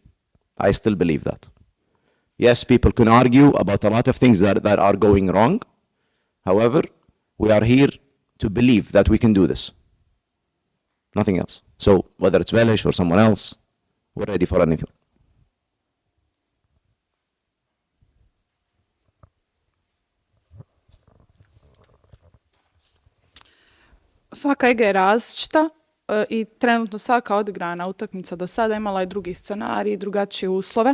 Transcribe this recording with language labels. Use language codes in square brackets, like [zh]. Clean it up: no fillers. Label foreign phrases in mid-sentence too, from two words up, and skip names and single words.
[en] I still believe that. Yes, people can argue about a lot of things that are going wrong. However, we are here to believe that we can do this. Nothing else. So whether it's Velež or someone else, we're ready for anything. [bs] Svaka igra je različita i trenutno svaka odigrana utakmica do sada imala je drugi scenarij, drugačije uslove.